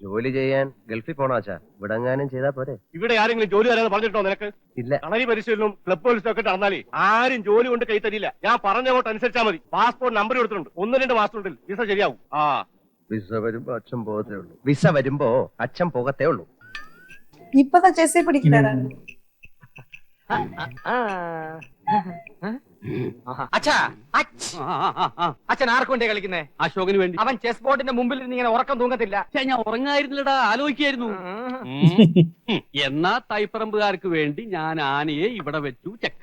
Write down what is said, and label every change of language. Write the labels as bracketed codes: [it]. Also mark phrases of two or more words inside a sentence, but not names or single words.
[ml] ജോലി ചെയ്യാൻ ഗൾഫിൽ പോണാച്ചാ, ഇവിടെങ്ങാനും ചെയ്താ പോരെ? ഇവിടെ ആരെങ്കിലും ജോലി തരാന്ന് പറഞ്ഞിട്ടോ നിനക്ക്? ഇല്ല. കളരി പരിശീലനവും ക്ലബ്ബ് പരിശീലനം ഒക്കെ നടന്നാലേ ആരും ജോലി കൊണ്ട് കൈ തരില്ല. ഞാൻ പറഞ്ഞങ്ങോട്ട് അനുസരിച്ചാൽ മതി. പാസ്പോർട്ട് നമ്പർ കൊടുത്തിട്ടുണ്ട്. 1-2 മാസത്തിനുള്ളിൽ വിസ ശരിയാവും. വിസ വരുമ്പോ അച്ഛൻ പോകത്തേ ഉള്ളൂ. വിസ വരുമ്പോ അച്ഛൻ പോകത്തേ ഉള്ളൂ. [ta] இப்பதான் செஸ்ஸே படிக்கிறாரு. [ml] അച്ഛാ അച്ഛൻ ആർക്ക് വേണ്ടിയാ കളിക്കുന്നേ? അശോകന് വേണ്ടി. അവൻ ചെസ് ബോർഡിന്റെ മുമ്പിൽ ഇരുന്ന് ഇങ്ങനെ ഉറക്കം തൂങ്ങത്തില്ല. ഞാൻ ഉറങ്ങായിരുന്നില്ലടാ, ആലോചിക്കായിരുന്നു. എന്നാ തൈപ്പറമ്പുകാർക്ക് വേണ്ടി ഞാൻ ആനയെ ഇവിടെ വെച്ചു ചെക്ക്.